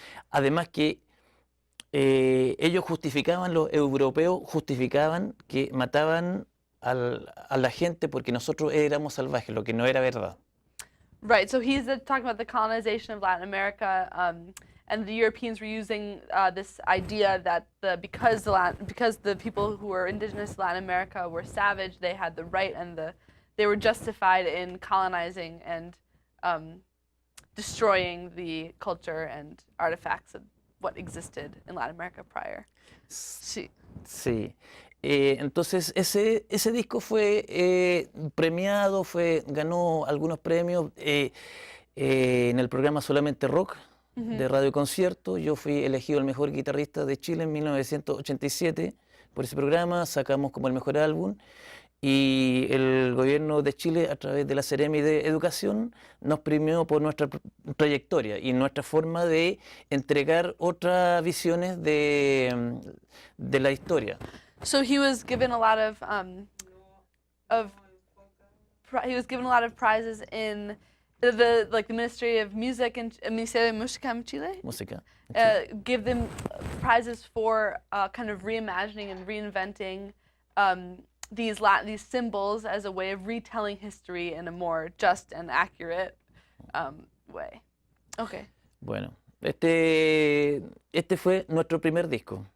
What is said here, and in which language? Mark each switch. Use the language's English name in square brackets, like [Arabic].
[Spanish] Además que ellos justificaban, los europeos justificaban que mataban a la gente porque nosotros éramos salvajes, lo que no era verdad. [English] Right, so he's talking about the colonization of Latin America, and the Europeans were using this idea that because the people who were indigenous to Latin America were savage, they had the right and they were justified in colonizing and destroying the culture and artifacts of what existed in Latin America prior. [Spanish] Sí. Sí. Entonces ese disco fue premiado, ganó algunos premios en el programa Solamente Rock de Radio Concierto. Yo fui elegido el mejor guitarrista de Chile en 1987 por ese programa, sacamos como el mejor álbum y el gobierno de Chile a través de la Seremi de Educación nos premió por nuestra trayectoria y nuestra forma de entregar otras visiones de la historia. [English] So he was given a lot of prizes in the Ministry of Music and Ministerio de Música en Chile. [Spanish] Música. [English] Give them prizes for kind of reimagining and reinventing these symbols as a way of retelling history in a more just and accurate way. Okay. [Spanish] Bueno, este fue nuestro primer disco.